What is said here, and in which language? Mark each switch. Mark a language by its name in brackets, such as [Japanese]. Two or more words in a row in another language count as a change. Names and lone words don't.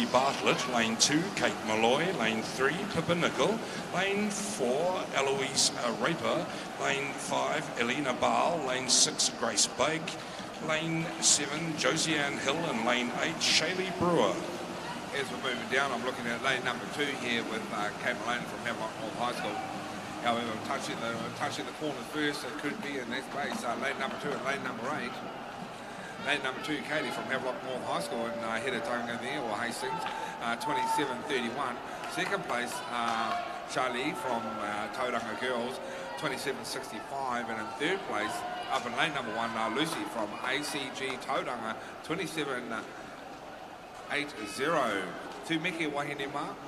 [English] Bartlett, lane 2, Kate Malloy, lane 3, Pippa Nicol, lane 4, Eloise Raper, lane 5, Elena Ball, lane 6, Grace Bake, lane 7, Josianne Hill, and lane 8, Shaylee Brewer. As we're moving down, I'm looking at lane number 2 here with Kate Maloney from Havelock North High School. However, touching the corners first, it could be in that space. Lane number 2 and lane number 8. Lane number 2, Katie from Havelock North High School, and Hiratonga there, or Hastings, 27.31. Second place, Charlie from Tauranga Girls, 27.65. And in third place, up in lane number 1, Lucy from ACG Tauranga, 27.80. [Māori] Tu meke wahine mā.